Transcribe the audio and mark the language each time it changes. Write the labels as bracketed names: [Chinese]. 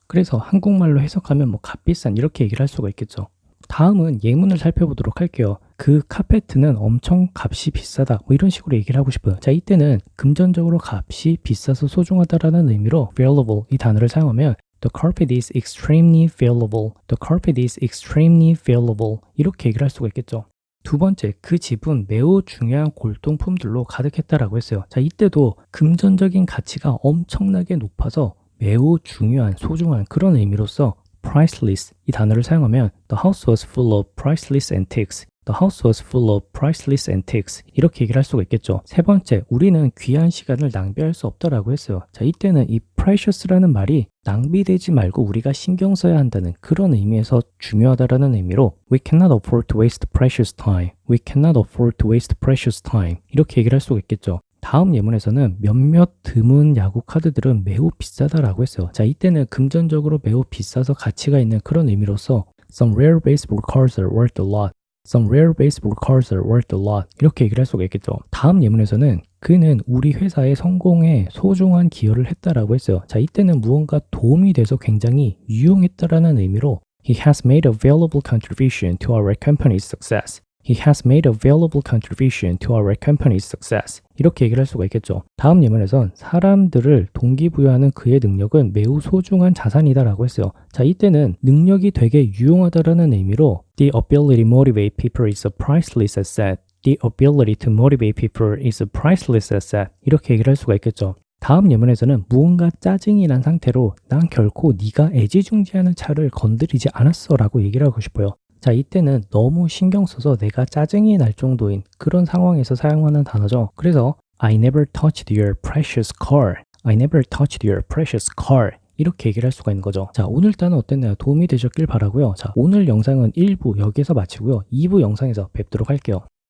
[Korean] 그래서 한국말로 해석하면 뭐 값비싼 이렇게 얘기를 할 수가 있겠죠. 다음은 예문을 살펴보도록 할게요. 그 카페트는 엄청 값이 비싸다 뭐 이런 식으로 얘기를 하고 싶어요. 자 이때는 금전적으로 값이 비싸서 소중하다라는 의미로 valuable 이 단어를 사용하면 [English] The carpet is extremely valuable. The carpet is extremely valuable. [Korean] 이렇게 얘기를 할 수가 있겠죠. 두 번째, 그 집은 매우 중요한 골동품들로 가득했다라고 했어요. 자, 이때도 금전적인 가치가 엄청나게 높아서 매우 중요한, 소중한 그런 의미로서 priceless 이 단어를 사용하면 [English] The house was full of priceless antiques. The house was full of priceless antiques. [Korean] 이렇게 얘기를 할 수가 있겠죠. 세 번째, 우리는 귀한 시간을 낭비할 수 없다라고 했어요. 자, 이때는 이 precious라는 말이 낭비되지 말고 우리가 신경 써야 한다는 그런 의미에서 중요하다라는 의미로 [English] We cannot afford to waste precious time. We cannot afford to waste precious time. [Korean] 이렇게 얘기를 할 수가 있겠죠. 다음 예문에서는 몇몇 드문 야구 카드들은 매우 비싸다라고 했어요. 자, 이때는 금전적으로 매우 비싸서 가치가 있는 그런 의미로서 [English] Some rare baseball cards are worth a lot. Some rare baseball cards are worth a lot. [Korean] 이렇게 얘기를 할 수가 있겠죠. 다음 예문에서는 그는 우리 회사의 성공에 소중한 기여를 했다라고 했어요. 자, 이때는 무언가 도움이 돼서 굉장히 유용했다라는 의미로 [English] He has made a valuable contribution to our company's success. He has made a valuable contribution to our company's success. [Korean] 이렇게 얘기를 할 수가 있겠죠. 다음 예문에선 사람들을 동기부여하는 그의 능력은 매우 소중한 자산이다라고 했어요. 자, 이때는 능력이 되게 유용하다라는 의미로 [English] The ability to motivate people is a priceless asset. The ability to motivate people is a priceless asset. [Korean] 이렇게 얘기를 할 수가 있겠죠. 다음 예문에서는 무언가 짜증이 난 상태로 난 결코 네가 애지중지하는 차를 건드리지 않았어 라고 얘기를 하고 싶어요. 자, 이때는 너무 신경 써서 내가 짜증이 날 정도인 그런 상황에서 사용하는 단어죠. [English] 그래서 I never touched your precious car. I never touched your precious car. [Korean] 이렇게 얘기를 할 수가 있는 거죠. 자, 오늘 단어 어땠나요? 도움이 되셨길 바라고요. 자, 오늘 영상은 1부 여기에서 마치고요. 2부 영상에서 뵙도록 할게요.